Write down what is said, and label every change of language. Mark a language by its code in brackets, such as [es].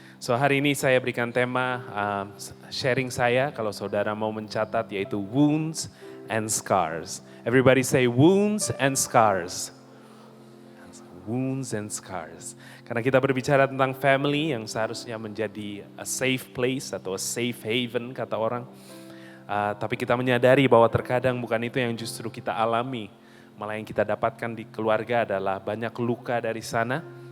[id] So hari ini saya berikan tema sharing saya, kalau saudara mau mencatat, yaitu wounds and scars. [en] Everybody say wounds and scars. Wounds and scars. [id] Karena kita berbicara tentang family yang seharusnya menjadi [en] a safe place [id] atau [en] a safe haven [id] kata orang. Tapi kita menyadari bahwa terkadang bukan itu yang justru kita alami. Malah yang kita dapatkan di keluarga adalah banyak luka dari sana.